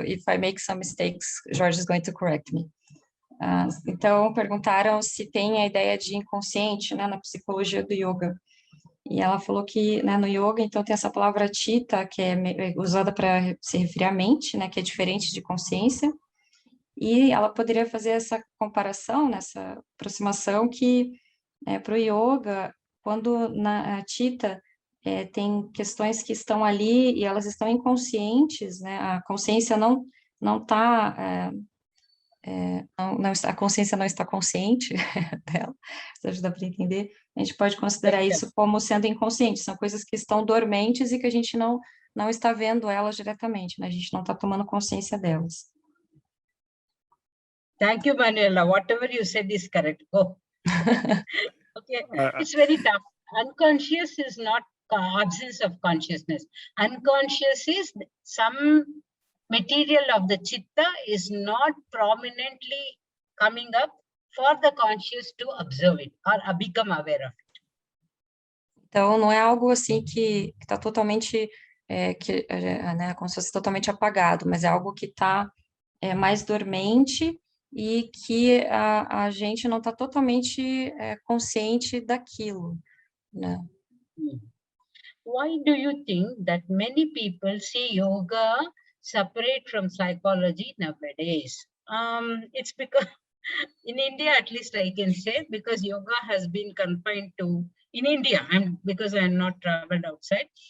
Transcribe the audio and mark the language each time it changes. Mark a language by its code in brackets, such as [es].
[en] If I make some mistakes, Jorge is going to correct me. [pt] Então, perguntaram se tem a ideia de inconsciente, né, na psicologia do yoga. E ela falou que, né, no yoga, então, tem essa palavra chitta, que é usada para se referir à mente, né, que é diferente de consciência. E ela poderia fazer essa comparação, nessa aproximação, que para o yoga, quando na chitta tem questões que estão ali e elas estão inconscientes, né, a consciência não está... a consciência não está consciente dela, se ajuda para entender, a gente pode considerar isso como sendo inconsciente, são coisas que estão dormentes e que a gente não está vendo elas diretamente, né? A gente não está tomando consciência delas. [en] Thank you, Manuela. Whatever you said is correct. Go. Okay, it's very tough. Unconscious is not absence of consciousness. Unconscious is some material of the chitta is not prominently coming up for the conscious to observe it or become aware of it. [pt] Então, não é algo assim que está totalmente, né, como se fosse totalmente apagado, mas é algo que está mais dormente e que a gente não está totalmente consciente daquilo, né? [en] Why do you think that many people see yoga separate from psychology nowadays? It's because in India, at least I can say, because yoga has been confined to, in India, because I'm not traveled outside.